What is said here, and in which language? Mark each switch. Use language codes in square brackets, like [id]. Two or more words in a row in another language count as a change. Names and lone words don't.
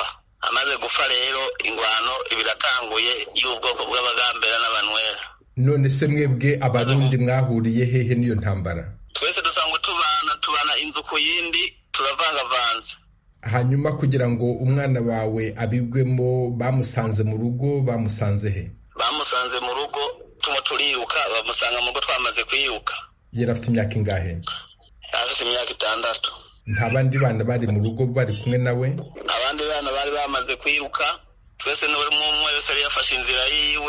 [rw] Amaze gupfa rero ingwano ibiratanguye y'ubwoko bw'Abagambera n'Abanwere. None se mwebwe Abarundi mwahuriye hehe niyo ntambara? Twese dusangwe tubana inzu ku yindi, turavangavanze. Hanyuma kugira ngo umwana wawe abigwemo bamusanze mu rugo, bamusanze he? Bamusanze mu rugo turiruka, bamusanga mu rugo twamaze kwiruka. Yari afite imyaka ingahe? Afite imyaka 6. Nta bandi bana bari mu rugo bari kumwe nawe? Abandi bana bari bamaze kwiruka, twese n'uri umwe wese yari yafashe inzira yiwe.